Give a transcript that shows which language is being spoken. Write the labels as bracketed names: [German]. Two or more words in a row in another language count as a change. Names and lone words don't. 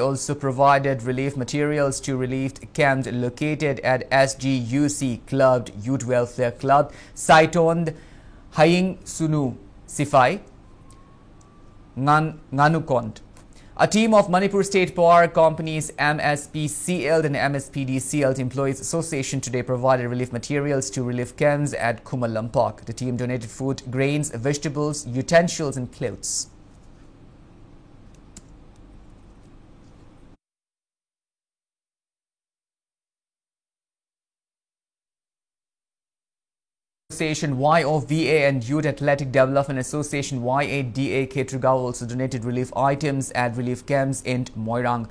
[English] also provided relief materials to relieved camps located at SGUC Club, Youth Welfare Club, Saitond, Haying Sunu Sifai, Nganukond. A team of Manipur State Power Company's MSPCL and MSPDCL Employees Association today provided relief materials to relief camps at Kumalampak. The team donated food, grains, vegetables, utensils and clothes. Association YOVA and Youth Athletic Development Association YADA Ketrugao also donated relief items at relief camps in Moirang.